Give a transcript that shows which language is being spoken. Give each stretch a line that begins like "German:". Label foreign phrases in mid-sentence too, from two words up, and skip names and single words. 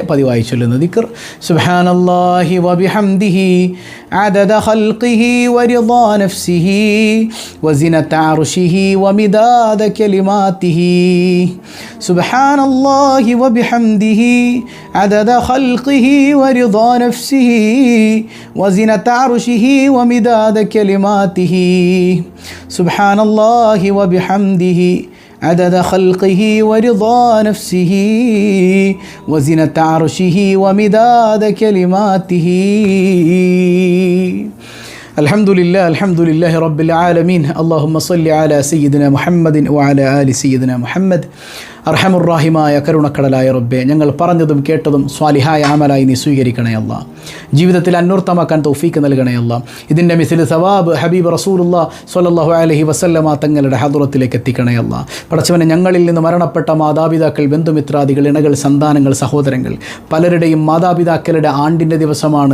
Malayalam: പതിവായി ചൊല്ലുന്ന ദിക്ർ
Arabic: سبحان الله وبحمده عدد خلقه ورضا نفسه وزنة عرشه ومداد كلماته. سبحان الله وبحمده عدد خلقه ورضا نفسه وزنة عرشه ومداد كلماته. سبحان الله وبحمده عدد خلقه ورضا نفسه وزنة عرشه ومداد كلماته. الحمد لله رب العالمين. اللهم صل على سيدنا محمد وعلى آل سيدنا محمد.
Malayalam: അർഹമുറാഹിമായ കരുണക്കടലായ റബ്ബേ, ഞങ്ങൾ പറഞ്ഞതും കേട്ടതും സ്വാലിഹായ അമലായി നീ സ്വീകരിക്കണേ അല്ലാ. ജീവിതത്തിൽ അന്വർത്ഥമാക്കാൻ തൗഫീക്ക് നൽകണേ അല്ലാ. ഇതിൻ്റെ
Arabic: مثل ثواب
Malayalam: ഹബീബ് റസൂലുള്ളാഹി
Arabic: صلى الله عليه وسلم
Malayalam: തങ്ങളുടെ ഹദ്റത്തിലേക്ക് എത്തിക്കണേ അല്ലാ. പടച്ചവനെ, ഞങ്ങളിൽ നിന്ന് മരണപ്പെട്ട മാതാപിതാക്കൾ, ബന്ധുമിത്രാദികൾ, ഇണകൾ, സന്താനങ്ങൾ, സഹോദരങ്ങൾ, പലരുടെയും മാതാപിതാക്കളുടെ ആണ്ടിൻ്റെ ദിവസമാണ്.